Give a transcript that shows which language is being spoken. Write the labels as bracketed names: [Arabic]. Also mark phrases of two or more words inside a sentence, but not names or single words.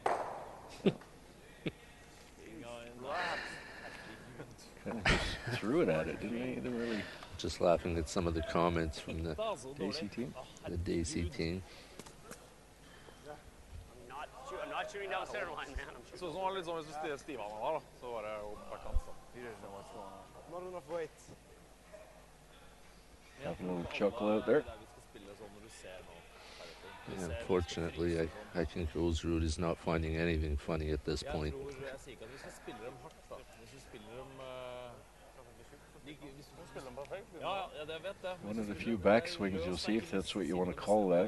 [English] Kind of just threw it at it, didn't they? They didn't really. Just laughing at some of the comments from the Dacey team. Dacey team. I'm not shooting down the center line, man. I'm [Norwegian] Så som var litt sånn hvis du stivhallen var da, så var det jo backhand. [English] He didn't know what's going on. Not enough weight. Having a little chuckle out there. Yeah, unfortunately, I think Ulsrud is not finding anything funny at this point. One of the few backswings you'll see, if that's what you want to call that.